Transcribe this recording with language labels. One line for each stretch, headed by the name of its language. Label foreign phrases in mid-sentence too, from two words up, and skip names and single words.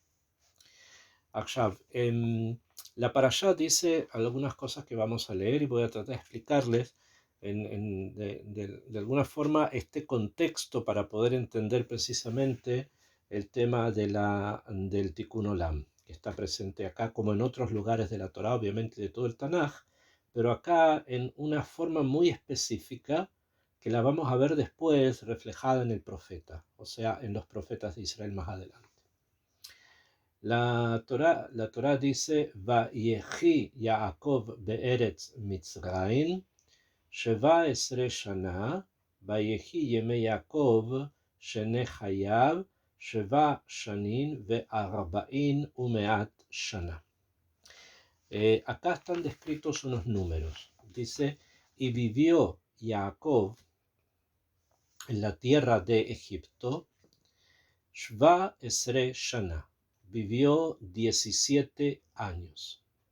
Spanish: La parashá dice algunas cosas que vamos a leer y voy a tratar de explicarles de alguna forma este contexto para poder entender precisamente el tema del
Hebrew: תיקון עולם,
Spanish: que está presente acá como en otros lugares de la Torá, obviamente de todo el Tanaj, pero acá en una forma muy específica que la vamos a ver después reflejada en el profeta, o sea, en los profetas de Israel más adelante. La Torá dice:
Hebrew: ויחי יעקב בארץ מצרים שבע עשרה שנה ויהי ימי יעקב שני חייו שבע שנים וארבעים ומאת שנה.
Spanish: Acá están descritos unos números. Dice: y vivió Jacob en la tierra de Egipto,
Hebrew: שבע עשרה שנה,
Spanish: vivió 17 años.